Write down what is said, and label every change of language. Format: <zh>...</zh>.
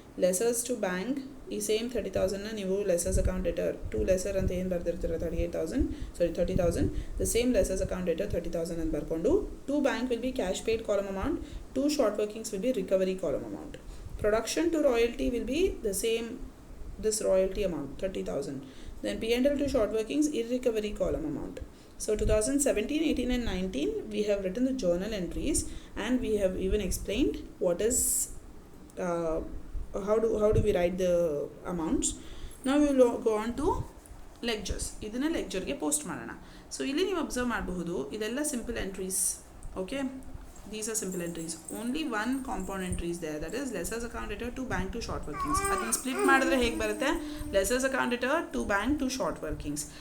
<kn>ಲೆಸರ್ಸ್ to bank, ಈ same 30,000ನ ನೀವು ಲೆಸರ್ಸ್ account ರಿಟರ್, 2 lesser ಅಂತ ಏನು ಬರ್ದಿರ್ತೀರ 30,000, ದ ಸೇಮ್ ಲೆಸರ್ಸ್ ಅಕೌಂಟ್ ರಿಟರ್ 30,000 ಅಂತ ಬರ್ಕೊಂಡು.</kn> <en>To bank will be cash paid column amount. To short workings will be recovery column amount. Production to royalty will be the same, this royalty amount 30,000. Then P&L to short workings irrecovery column amount. So 2017, 18 and 19 we have written the journal entries and we have even explained what is how do we write the amounts. Now we will go on to ledgers.</en> <kn>ಇದನ್ನ ಲೆಕ್ಚರ್ಗೆ post ಮಾಡೋಣ. So ಇಲ್ಲಿ ನೀವು observe ಮಾಡಬಹುದು, ಇದೆಲ್ಲ simple entries.</kn> <en>Okay, these are simple entries. Only one compound entry is there, that is lessors account return to bank to short workings.</en> <kn>ಅದನ್ನ split ಮಾಡಿದ್ರೆ ಹೇಗೆ ಬರುತ್ತೆ,</kn> <en>lessors account return to bank to short workings.</en>